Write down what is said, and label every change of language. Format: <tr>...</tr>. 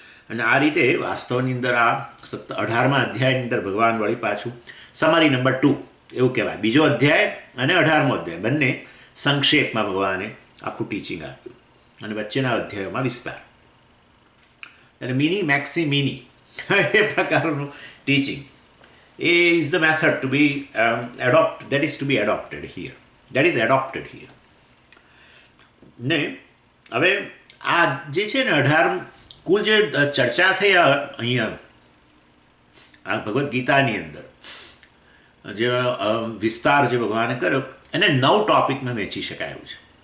<gu>અને આ રીતે વાસ્તવની અંદર આ 18મા અધ્યાયની અંદર ભગવાન વળી પાછું સમરી નંબર 2 એવું કહેવાય. બીજો અધ્યાય અને 18મો અધ્યાય બંને સંક્ષેપમાં ભગવાને આખું ટીચિંગ આપ્યું અને વચ્ચેના અધ્યાયોમાં વિસ્તાર. એટલે મિની મેક્સી મિની એ પ્રકારનું teaching</gu> <en>is the method to be that is to be adopted here. That is adopted here.</en> <gu>ને હવે આ જે છે ને 18 કુલ જે ચર્ચા થઈ અહીંયા આ ભગવદ્ ગીતાની અંદર જે વિસ્તાર જે ભગવાને કર્યો એને 9 ટોપિકમાં વહેંચી શકાય એવું છે.</gu>